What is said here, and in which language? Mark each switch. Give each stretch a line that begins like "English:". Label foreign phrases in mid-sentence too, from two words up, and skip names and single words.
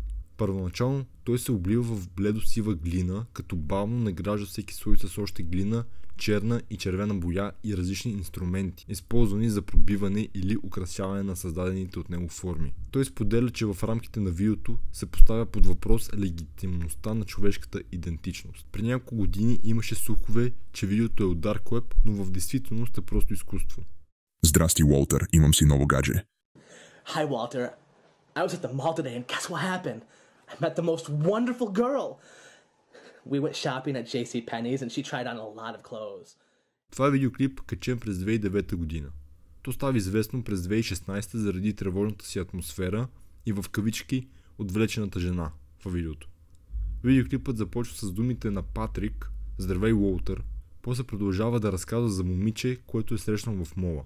Bulgarian: Първоначално той се облива в бледосива глина, като бавно награжда всеки слой с още глина, черна и червена боя и различни инструменти, използвани за пробиване или украсяване на създадените от него форми. Той споделя, че в рамките на видеото се поставя под въпрос легитимността на човешката идентичност. При няколко години имаше слухове, че видеото е от Dark Web, но в действителност е просто изкуство. Здрасти, Уолтер, имам си ново гадже.
English: Hi, Walter. I was at the mall today and guess what happened? I met the most wonderful girl. We went shopping at JCPenney's and she tried on a lot of clothes.
Bulgarian: Това е видеоклип, качен през 2009 година. То става известно през 2016 заради тревожната си атмосфера и в кавички отвлечената жена във видеото. Видеоклипът започва с думите на Патрик "Здравей, Уолтер", после продължава да разказва за момиче, което е срещнал в мола.